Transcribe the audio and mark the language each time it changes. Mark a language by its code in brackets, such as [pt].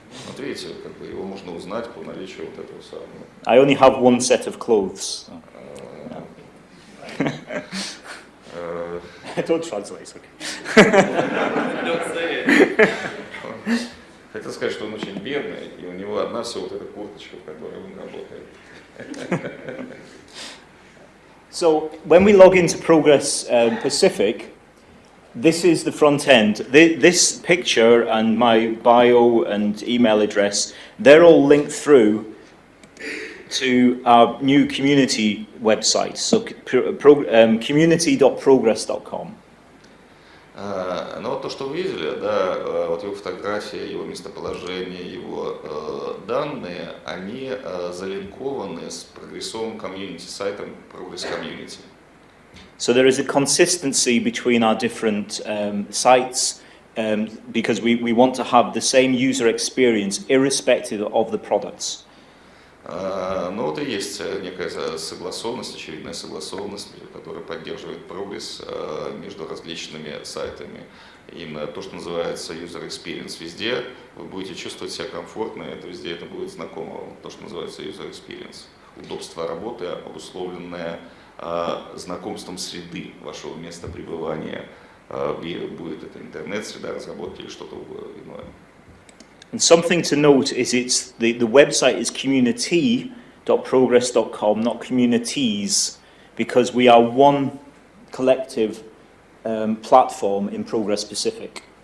[ru] Вот видите, как бы его можно узнать по наличию вот этого самого. [en] I only have one set of clothes. Don't translate, okay. Don't say it. [ru] Хотел сказать, что он очень бедный, и у него одна всего вот эта курточка, в которой он работает. [en] So when we log into Progress Pacific, this is the front end. This picture and my bio and email address, they're all linked through to our new community website, so community.progress.com. [ru] Но вот то, что вы видели, да, вот его фотография, его местоположение, его данные, они залинкованы с прогрессовым комьюнити-сайтом Progress Community. [en] So there is a consistency between our different sites because we want to have the same user experience irrespective of the products. [ru] Но вот и есть некая согласованность, очевидная согласованность, которая поддерживает прогресс между различными сайтами. Именно то, что называется user experience. Везде вы будете чувствовать себя комфортно, это везде это будет знакомо вам, то, что называется user experience. Удобство работы, обусловленное знакомством среды вашего места пребывания, будет это интернет-среда разработки или что-то иное. [en] And something to note is the website is community.progress.com, not communities, because we are one collective platform in Progress Pacific.